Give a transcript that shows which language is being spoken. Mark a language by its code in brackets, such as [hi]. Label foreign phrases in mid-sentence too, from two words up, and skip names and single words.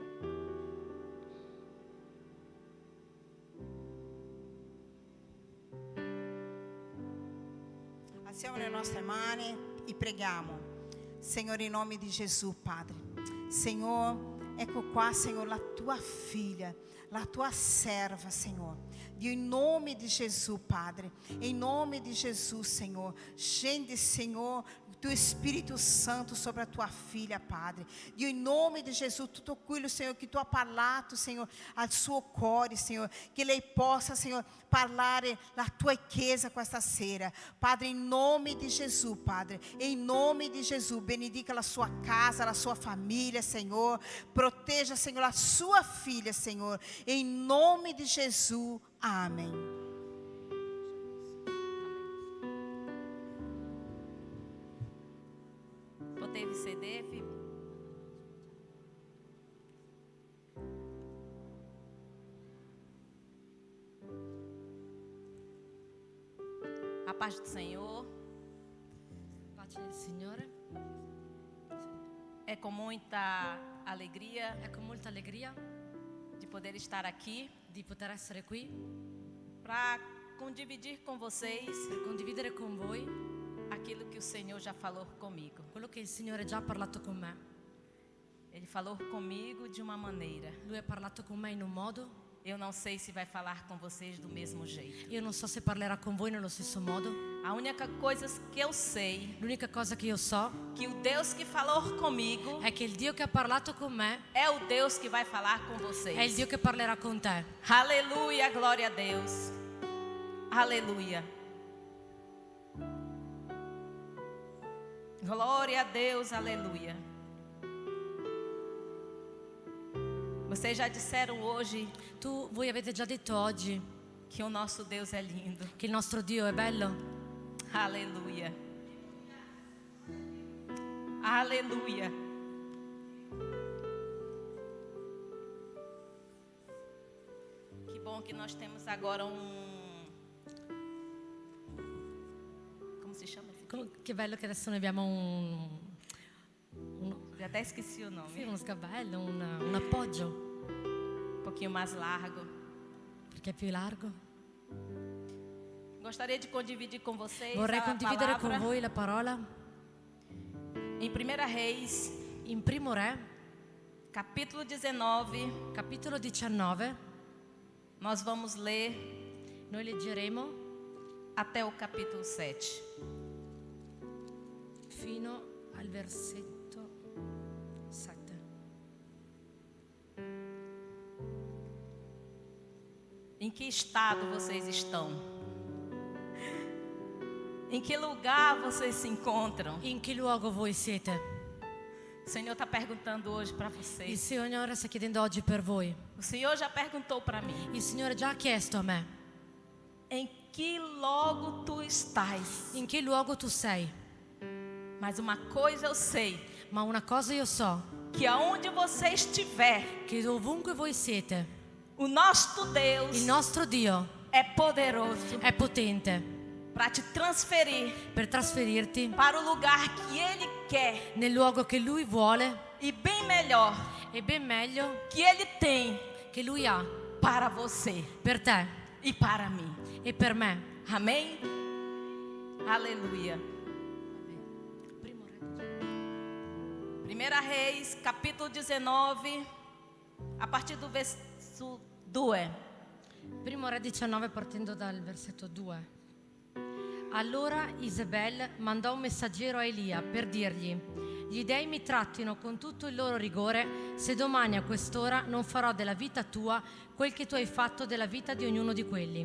[it] Alziamo le nostre mani e preghiamo. Signore, in nome di Gesù, Padre. Signore, ecco qua, Signore, la tua figlia, la tua serva, Signore. Dio, in nome di Gesù, Padre. Em nome di Gesù, [pt] Senhor. Scende, Senhor, o teu Espírito Santo sobre a tua filha, Padre. [it] Dio, in nome di Gesù, tutto quello, Senhor, che tu ha parlato, Senhor, al suo cuore, Senhor. Che lei possa, Senhor, parlare la tua chiesa questa sera. Padre, in nome di Gesù, Padre. Em nome di Gesù, benedica la sua casa, la sua família, Senhor. [pt] Proteja, Senhor, a sua filha, Senhor. Em nome de Jesus. Amém. [it] Potevi sedervi. [pt] A paz do Senhor. [it] Pace del Signore. [pt] É com muita alegria [it] È con molta allegria [pt] de poder estar aqui [it] di poter essere qui [pt] para condividir com vocês [it] per condividere con voi [pt] aquilo que o Senhor já falou comigo. [it] quello che il Signore già ha parlato con me. [pt] Ele falou comigo de uma maneira. [it] Lui ha parlato con me in un modo. [pt] Eu não sei se vai falar com vocês do mesmo jeito. [it] Io non so se parlerà con voi nello stesso modo. [pt] A única coisa que eu sei, [it] L'unica cosa che io so [pt] que o Deus que falou comigo [it] è che il Dio che ha parlato con me [pt] é o Deus que vai falar com vocês. [it] è il Dio che parlerà con te. [pt] Aleluia, glória a Deus. Aleluia. Glória a Deus, aleluia. Vocês já disseram hoje [it] Voi avete già detto oggi [pt] que o nosso Deus é lindo. [it] che il nostro Dio è bello. [pt] Aleluia. Aleluia. Que bom que nós temos agora como se chama? [it] Che bello che adesso noi abbiamo un [pt] Já até esqueci o nome. [it] uno sgabello, un appoggio, [pt] Um pouquinho mais largo. [it] perché è più largo. [pt] Gostaria de condividir com vocês [it] Vorrei a condividere [pt] palavra [it] con voi la parola [pt] em 1 Reis, [it] in Primo Re, [pt] capítulo 19. [it] capitolo 19. [pt] Nós vamos ler [it] Noi leggeremo [pt] até o capítulo 7. [it] fino al versetto 7. [pt] Em que estado vocês estão? Em que lugar vocês se encontram? [it] In che luogo voi siete? [pt] O Senhor está perguntando hoje para [it] Il [pt] vocês. [it] Signore sta chiedendo oggi per voi. [pt] O Senhor já perguntou para mim. [it] Il Signore già ha chiesto a me: [pt] Em que logo tu estás? [it] in che luogo tu sei? [pt] Mas uma coisa eu sei, [it] Ma una cosa io so, [pt] que aonde você estiver, [it] che ovunque voi siete, [pt] o nosso Deus [it] il nostro Dio [pt] é poderoso [it] è potente [pt] para te transferir [it] per trasferirti [pt] para o lugar que Ele quer [it] nel luogo che Lui vuole [pt] e bem melhor [it] e ben meglio [pt] que Ele tem [it] che Lui ha [pt] para você [it] per te [pt] e para mim. [it] e per me. [pt] Amém? Aleluia. 1 Reis, capítulo 19, a partir do verso 2. [it] Primo Re 19 partendo dal versetto 2. Allora Isabel mandò un messaggero a Elia per dirgli: gli dei mi trattino con tutto il loro rigore se domani a quest'ora non farò della vita tua quel che tu hai fatto della vita di ognuno di quelli.